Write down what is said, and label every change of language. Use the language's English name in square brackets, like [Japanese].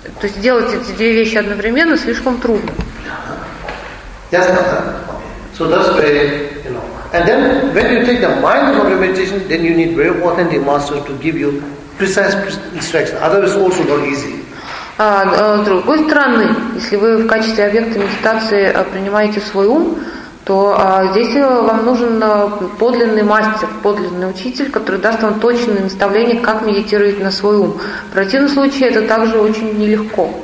[Russian] То есть делать эти две вещи одновременно слишком трудно. [English] Yes, okay. So that's very, you know, And then when you take the mind of your meditation, then you need very authentic master to give you precise instruction. Otherwise, also not easy. [Russian] С другой стороны, если вы в качестве объекта медитации принимаете свой ум, то здесь вам нужен подлинный мастер, подлинный учитель, который даст вам точное наставление, как медитировать на свой ум. В противном случае это также очень нелегко.